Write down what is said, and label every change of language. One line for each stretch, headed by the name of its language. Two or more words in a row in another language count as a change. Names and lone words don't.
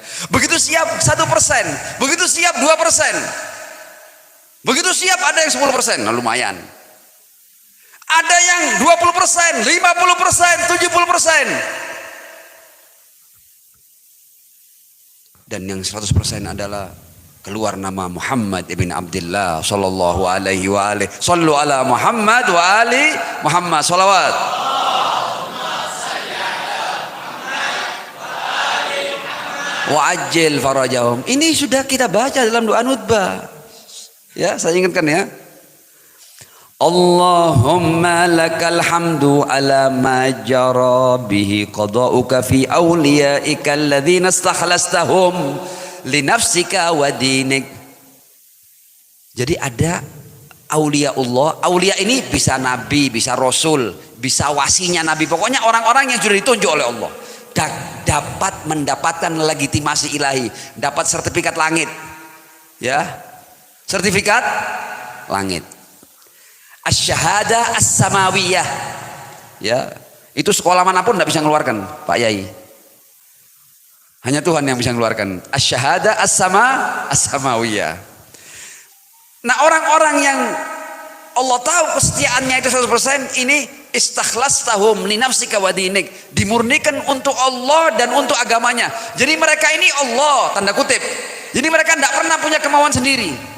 Indonesian: Begitu siap 1%, begitu siap 2%, begitu siap ada yang 10%, nah, lumayan. Ada yang 20%, 50%, 70%. Dan yang 100% adalah keluar nama Muhammad ibn Abdullah
Arabic: صلى الله عليه وآله. صلوا على محمد وآل محمد صلوات. وعجل فرجهم.
Indonesian: Ini sudah kita baca dalam doa nutbah. Ya, saya ingatkan ya.
Arabic: اللهم لك الحمد على ما جرى به قضاؤك في أوليائك الذين استخلصتهم لنفسك ودينك.
Indonesian: Jadi ada
Arabic: أولياء الله.
Indonesian: Aulia ini bisa nabi, bisa rasul, bisa wasinya nabi. Pokoknya orang-orang yang sudah ditunjuk oleh Allah dapat mendapatkan legitimasi ilahi, dapat sertifikat langit. Ya. Sertifikat langit.
Arabic: الشهادة السماوية,
Indonesian: ya, itu sekolah manapun tidak bisa mengeluarkan, Pak Yai. Hanya Tuhan yang bisa mengeluarkan
Arabic: الشهادة السماوية.
Indonesian: Nah, orang-orang yang Allah tahu kesetiaannya itu 100%, ini
Arabic: استخلصتهم لنفسك ودينك,
Indonesian: dimurnikan untuk Allah dan untuk agamanya. Jadi mereka ini Allah, tanda kutip. Jadi mereka tidak pernah punya kemauan sendiri.